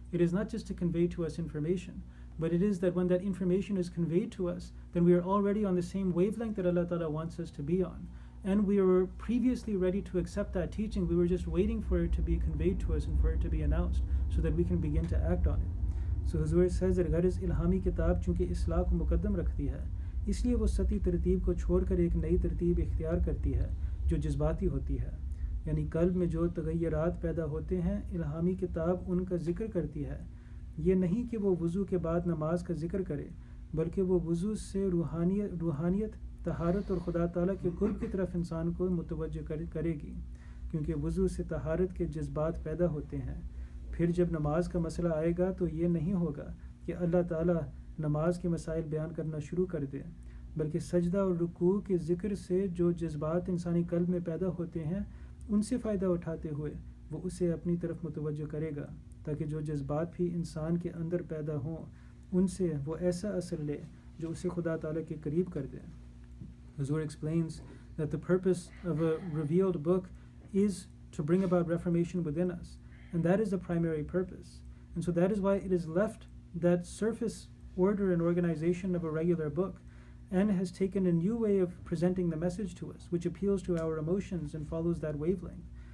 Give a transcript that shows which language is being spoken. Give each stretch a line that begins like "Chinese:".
English: It is not just to convey to us information, but it is that when that information is conveyed to us, then we are already on the same wavelength that Allah Ta'ala wants us to be on. And we were previously ready to accept that teaching. We were just waiting for it to be conveyed to us and for it to be announced so that we can begin to act on it. So Huzur says that
Hindi: गर्ज इल्हामी किताब चूँकि इस्लाह को मुकद्दम रखती है, इसलिए वो सती तरतीब को छोड़कर एक नई तरतीब इख्तियार करती है जो जज्बाती होती है। यानी कल्ब में जो तगय्युरात पैदा होते हैं, इल्हामी किताब उनका ज़िक्र करती है। ये नहीं कि वो वज़ू के बाद नमाज का ज़िक्र करे, बल्कि वो वज़ू से रूहानियत, तहारत और खुदा ताला के कुर्ब की तरफ इंसान को मुतवज्जो करेगी, क्योंकि वज़ू से तहारत के जज्बात पैदा होते हैं। फिर जब नमाज का मसला आएगा तो ये नहीं होगा कि अल्लाह ताला नमाज के मसाइल बयान करना शुरू कर दे, बल्कि सजदा और रुकू के ज़िक्र से जो जज्बात इंसानी कल्ब में पैदा होते हैं, उनसे फ़ायदा उठाते हुए वो उसे अपनी तरफ मुतवज्जो करेगा, ताकि जो जज्बात भी इंसान के अंदर पैदा हों, उनसे वो ऐसा असर ले जो उसे खुदा ताला के करीब कर दे।
English: Huzur explains that the purpose of a revealed book is to bring about reformation within us, and that is the primary purpose. And so that is why it is left that surface order and organization of a regular book, and has taken a new way of presenting the message to us, which appeals to our emotions and follows that wavelength.